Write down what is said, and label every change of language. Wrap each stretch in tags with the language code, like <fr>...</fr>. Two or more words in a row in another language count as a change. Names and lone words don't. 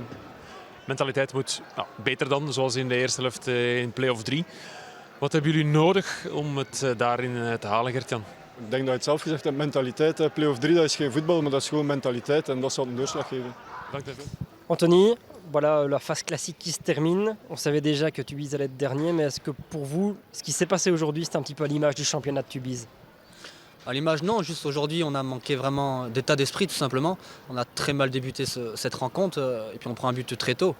<nl>Mentaliteit moet beter dan, zoals in de eerste helft in play-off 3. Wat hebben jullie nodig om het daarin te halen, Gert-Jan? Ik denk dat je het zelf gezegd hebt, mentaliteit. Play-off 3, dat is geen voetbal, maar dat is gewoon mentaliteit. En dat zal een doorslag geven. Dank je wel.</nl> <fr>Anthony, voilà la phase classique qui se termine. On savait déjà que Tubize allait être dernier, mais est-ce que pour vous, ce qui s'est passé aujourd'hui, c'est un petit peu à l'image du championnat de Tubize? À l'image, non. Juste aujourd'hui, on a manqué vraiment d'état d'esprit, tout simplement. On a très mal débuté cette rencontre et puis on prend un but très tôt.</fr>